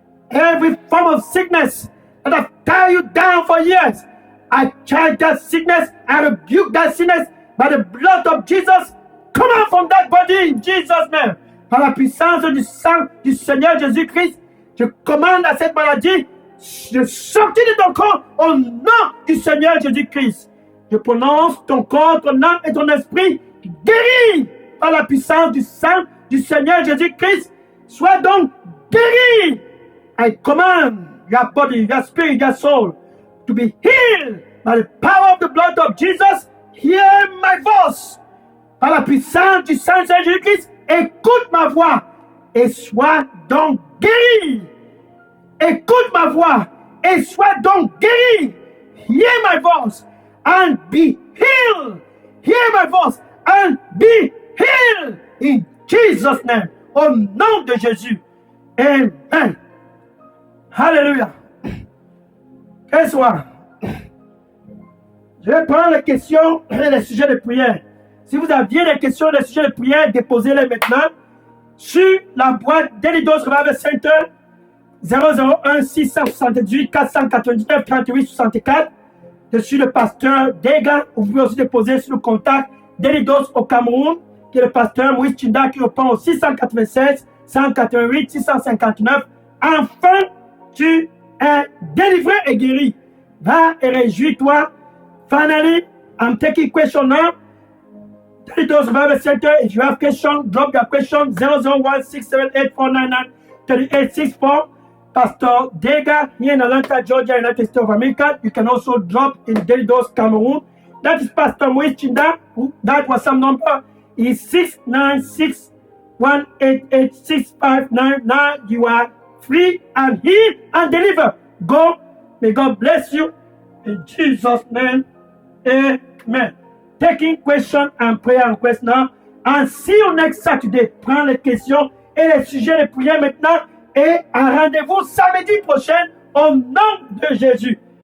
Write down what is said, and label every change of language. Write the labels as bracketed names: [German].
[English] Every form of sickness that has tied you down for years, I charge that sickness, I rebuke that sickness by the blood of Jesus. Come out from that body in Jesus' name. [French] Par la puissance du sang du Seigneur Jésus-Christ, je commande à cette maladie de sortir de ton corps au nom du Seigneur Jésus-Christ. Je prononce ton corps, ton âme et ton esprit guéris par la puissance du sang du Seigneur Jésus-Christ. Sois donc guéri. [English] I command your body, your spirit, your soul to be healed by the power of the blood of Jesus. Hear my voice. [French] Par la puissance du sang de Jésus-Christ, écoute ma voix et sois donc guéri. Écoute ma voix et sois donc guéri. [English] Hear my voice and be healed. Hear my voice and be healed. In Jesus' name. [French] Au nom de Jésus. Amen. Alléluia. Quel soir. Je vais prendre les questions et les sujets de prière. Si vous aviez des questions, des sujets de prière, déposez-les maintenant sur la boîte Delidos Revival Center 001 678 499 38 64. Je suis le pasteur Dega. Vous pouvez aussi déposer sur le contact Delidos au Cameroun, qui est le pasteur Moïse Chinda, qui répond au 696 188 659. Enfin, tu es délivré et guéri. Va et réjouis-toi. [English] Finally, I'm taking question now. Delidos Revival Center. If you have question, drop your question 001 678 499 3864. Pastor Dega here in Atlanta, Georgia, United States of America. You can also drop in Delidos, Cameroon. That is Pastor Moïse Chinda. That was some number is 696 188 6599. You are free and heal and deliver. Go. May God bless you. In Jesus' name. Amen. Taking question and prayer request now. And see you next Saturday. [French] Prends les questions et les sujets de prière maintenant. Et un rendez-vous samedi prochain au nom de Jésus.